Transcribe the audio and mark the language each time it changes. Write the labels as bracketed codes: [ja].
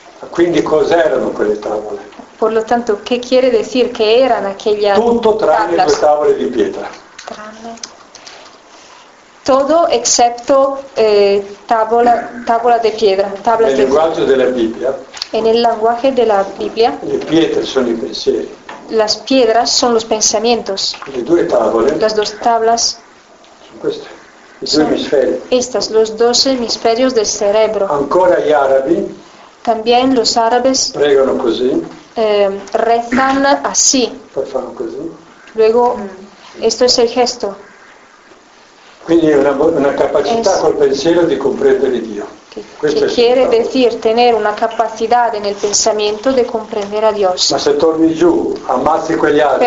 [it] Quindi cos'erano quelle tavole? [es] Por lo tanto, ¿qué quiere decir que eran aquellas tablas? [it] Tutto tranne le tavole di pietra. Tranne. [es] Todo excepto tavola de piedra. [it] Nel linguaggio della Bibbia. [es] En el lenguaje de la Biblia. [it] Le pietre sono i pensieri. [es] Las piedras son los pensamientos. [it] Le due tavole. [es] Las dos tablas. [it] Sono queste. I due emisferi. [es] Estas, los dos hemisferios del cerebro. [it] Ancora gli arabi. [es] También los árabes [it] pregano così. [es] Rezan así. [it] Fanno così. [es] Luego, esto es el gesto. [it] Quindi una capacità col pensiero di comprendere Dio. [es] Que quiere decir tener una capacidad en el pensamiento de comprender a Dios. [it] Ma se torni giù, ammazzi quegli altri,